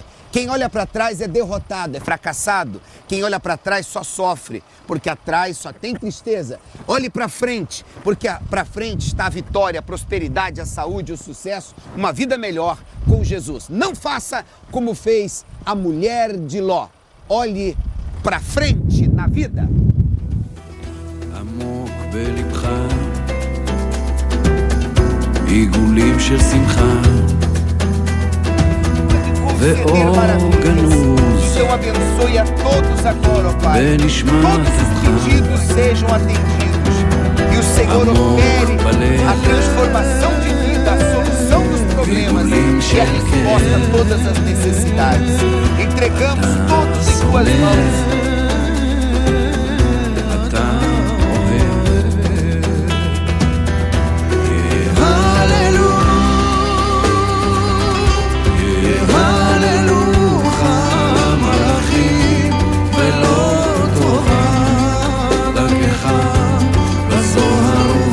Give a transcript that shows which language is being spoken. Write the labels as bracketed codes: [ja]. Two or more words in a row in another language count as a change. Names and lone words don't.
[pt] Quem olha para trás é derrotado, é fracassado. Quem olha para trás só sofre, porque atrás só tem tristeza. Olhe para frente, porque para frente está a vitória, a prosperidade, a saúde, o sucesso, uma vida melhor com Jesus. Não faça como fez a mulher de Ló. Olhe para frente na vida. [he] עמוק בלבך עיגולים של שמחה ואור גנוז [pt] Deus abençoe a todos agora, ó Pai. [he] בנשמת [pt] Todos os pedidos sejam atendidos. E o Senhor opere a transformação de vida, a solução dos problemas e a resposta a todas as necessidades. Entregamos todos em tuas mãos. [he] אתה אוהב הללוך המלאכים ולא טובה דרכך בזוהר